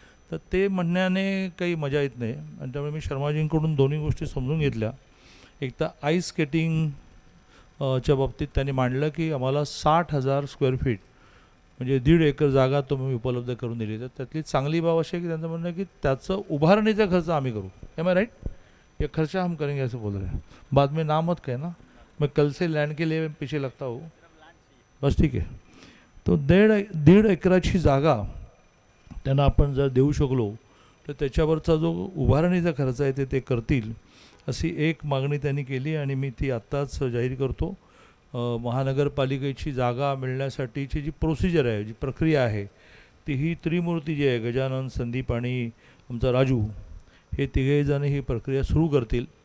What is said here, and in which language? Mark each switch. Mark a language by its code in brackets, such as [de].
[mr] तर ते म्हणण्याने काही मजा येत नाही आणि त्यामुळे मी शर्माजींकडून दोन्ही गोष्टी समजून घेतल्या. एक तर आईस स्केटिंग च्या बाबतीत त्यांनी मांडलं की आम्हाला 60,000 स्क्वेअर फीट म्हणजे 1.5 एकर जागा तुम्ही उपलब्ध करून दिली. तर त्यातली चांगली बाब अशी आहे की त्यांचं म्हणणं आहे की त्याचं उभारणीचा खर्च आम्ही करू. [en] Am I right? [hi] ये खर्चा हम करेंगे ऐसे बोल रहे हैं. बाद में ना मत कहना, मैं कल से लैंड के लिए पीछे लगता हूँ. बस [mr] ठीक आहे. तो 1.5 एकराची जागा त्यांना आपण जर देऊ शकलो तर त्याच्यावरचा जो उभारणीचा खर्च आहे ते करतील अशी एक मागणी त्यांनी केली आणि मी ती आत्ताच जाहीर करतो. महानगरपालिकेची जागा मिळण्यासाठीची जी प्रोसिजर आहे, जी प्रक्रिया आहे, ती ही त्रिमूर्ती जी आहे, गजानन, संदीप आणि आमचा राजू, हे तिघेजण ही प्रक्रिया सुरू करतील.